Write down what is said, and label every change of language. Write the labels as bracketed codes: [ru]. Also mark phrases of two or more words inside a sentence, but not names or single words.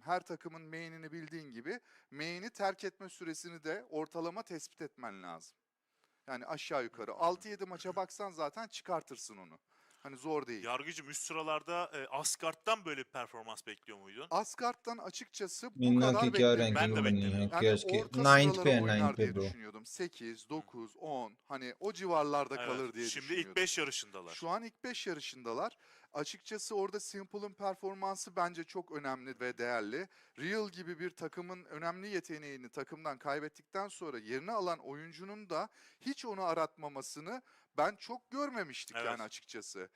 [tr] Her takımın main'ini bildiğin gibi main'i terk etme süresini de ortalama tespit etmen lazım. Yani aşağı yukarı 6-7 maça baksan zaten çıkartırsın onu. Hani zor değil. Yargıcım üst sıralarda Asgard'dan böyle bir performans bekliyor muydun? Asgard'dan açıkçası bu [hi] मीना [tr] kadar [hi] की क्या [tr] beklemiyordum. [hi] रैंकिंग बनी है [tr] Yani [hi] केएस की [tr] orta [hi] 9th [tr] sıralara [hi] पे है 9 [tr] oynar [hi] पे [tr] diye [hi] bro [tr] düşünüyordum. 8, 9, 10 hani o civarlarda kalır diye Şimdi düşünüyordum. ilk 5 yarışındalar. Şu an ilk 5 yarışındalar. Açıkçası orada Simple'ın performansı bence çok önemli ve değerli. Real gibi bir takımın önemli yeteneğini takımdan kaybettikten sonra yerine alan oyuncunun da hiç onu aratmamasını ben çok görmemiştik yani açıkçası.